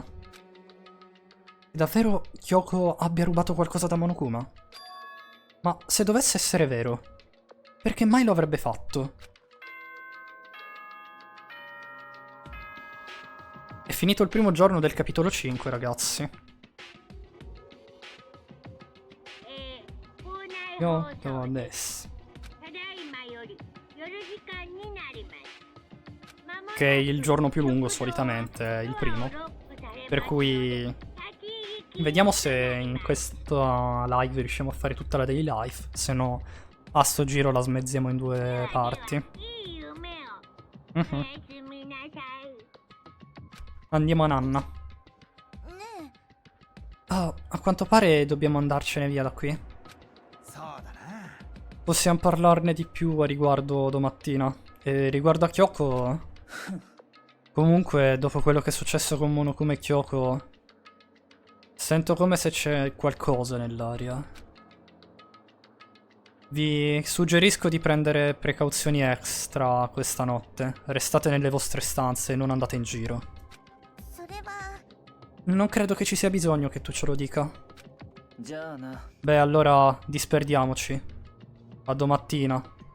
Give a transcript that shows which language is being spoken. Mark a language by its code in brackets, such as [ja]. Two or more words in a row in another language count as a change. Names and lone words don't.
[it] Davvero Kyoko abbia rubato qualcosa da Monokuma? Ma se dovesse essere vero, perché mai lo avrebbe fatto? È finito il primo giorno del capitolo 5, ragazzi. [ja] 校内 [en] Yo [ja] 放送 [en] do [ja] で [en] this. [ja] ただいまより夜時間になります。 [it] Che è il giorno più lungo solitamente, è il primo. Per cui vediamo se in questa live riusciamo a fare tutta la [en] daily life. [it] Se no, a sto giro la smezziamo in due parti. [ja] いい夢を。 Mhm. おやすみなさい。 [it] Andiamo a Nanna. [ja] ね [it] Ah, a quanto pare dobbiamo andarcene via da qui. [ja] そうだな [it] Possiamo parlarne di più a riguardo domattina. E riguardo a Kyoko... Comunque, dopo quello che è successo con Monokuma e Kyoko... Sento come se c'è qualcosa nell'aria. Vi suggerisco di prendere precauzioni extra questa notte. Restate nelle vostre stanze e non andate in giro. [ja] それは [it] Non credo che ci sia bisogno che tu ce lo dica. [ja] じゃあな [it] Beh, allora disperdiamoci. A domattina.